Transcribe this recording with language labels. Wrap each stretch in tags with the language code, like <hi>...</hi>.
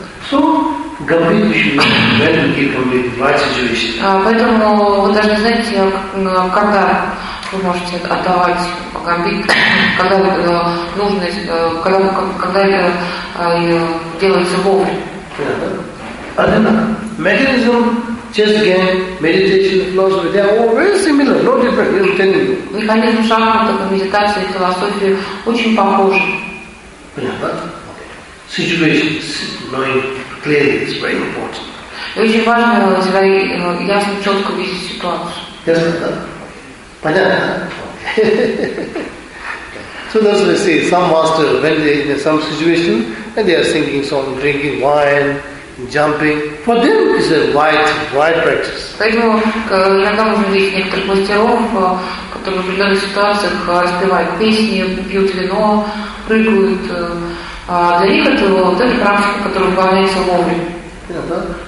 <en>So, gambit when you keep gambit, right situation.</en> <ru>Поэтому вы должны знать, когда вы можете отдавать гамбит, когда нужно, когда это делается вовремя. Однако, механизм.</ru> <en>Chess game, meditation, philosophy, they are all very similar, no different, I'm telling you.</en> <ru>Механизм шахмата, медитация и философия очень похожи.</ru> <en>Situations, knowing clearly is very important.</en> <ru>Очень важно ясно, четко видеть ситуацию. Понятно?</ru> <en>So that's what I say, some masters, when they in some situation, and they are singing songs, drinking wine, jumping, for them is a wide practice.</en> <ru>Поэтому иногда можно видеть некоторых мастеров, которые в определенных ситуациях распевают песни, пьют вино, прыгают. Для них это практика, которая выполняется вовремя.</ru>